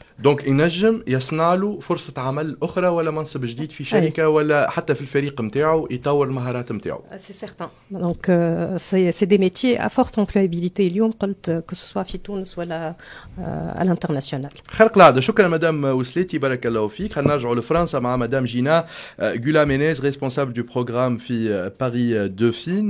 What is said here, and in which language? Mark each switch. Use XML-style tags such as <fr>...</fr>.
<ar>دونك ينجم يصنع له فرصة عمل أخرى ولا منصب جديد في شركة ولا حتى في الفريق نتاعو يطور المهارات نتاعو.</ar> <fr>C'est certain. Donc c'est des métiers à forte employabilité</fr> <ar>اليوم قلت</ar> <fr>que ce soit</fr> <ar>في تونس ولا</ar> <fr>à l'international. خلق العادة.</fr> <ar>شكرا مدام وسلاتي، بارك الله فيك. خلينا نرجعوا لفرنسا مع مدام جينا Gulamenez,</ar> <fr>responsable du programme</fr> <ar>في Paris Dauphine.</ar>